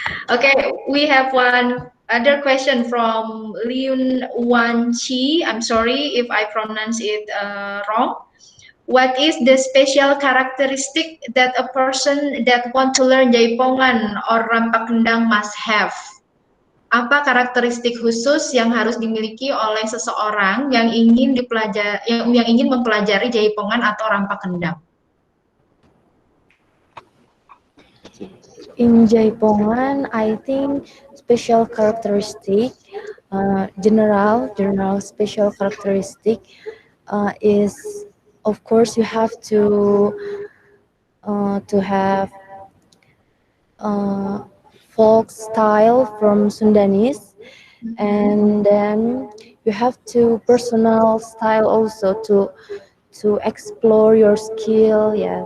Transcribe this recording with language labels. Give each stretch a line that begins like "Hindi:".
English: Okay, we have one other question from Liun Wan Chi. I'm sorry if I pronounce it wrong. What is the special characteristic that a person that want to learn Jaipongan or Rampak Kendang must have?
Indonesian: Apa karakteristik khusus yang harus dimiliki oleh seseorang yang ingin mempelajari Jaipongan atau Rampak Kendang?
English: In Jaipongan, I think special characteristic, general special characteristic is, of course, you have to have folk style from Sundanese, and then you have to personal style also to explore your skill.